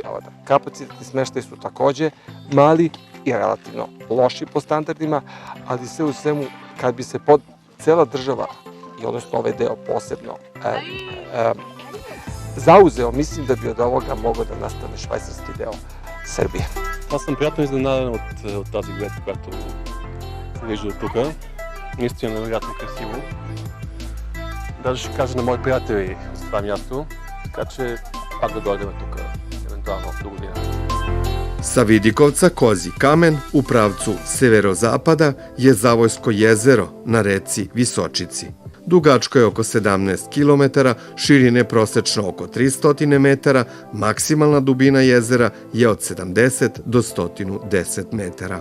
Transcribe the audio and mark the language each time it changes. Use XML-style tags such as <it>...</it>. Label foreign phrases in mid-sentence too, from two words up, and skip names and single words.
<sr>Kapacitetni smeštaj su takođe mali i relativno loši po standardima, ali sve u svemu, kad bi se cela država, i odnosno ovaj deo posebno, zauzeo, mislim da bi od ovoga mogao da nastane švajcarski deo Srbije.</sr> <bg>Аз съм приятно изненадан от тази гледка, която се вижда от тук. Наистина невероятно красиво. даже ще кажа на мои приятели за това място, така че пак да дойдем тук, евентуално до година.</bg> <sr>Sa Vidikovca Kozji kamen u pravcu severozapada je Zavojsko jezero na reci Visočici. Dugačko je oko 17 km, širine prosečno oko 300 metara, maksimalna dubina jezera je od 70 do 110 metara.</sr>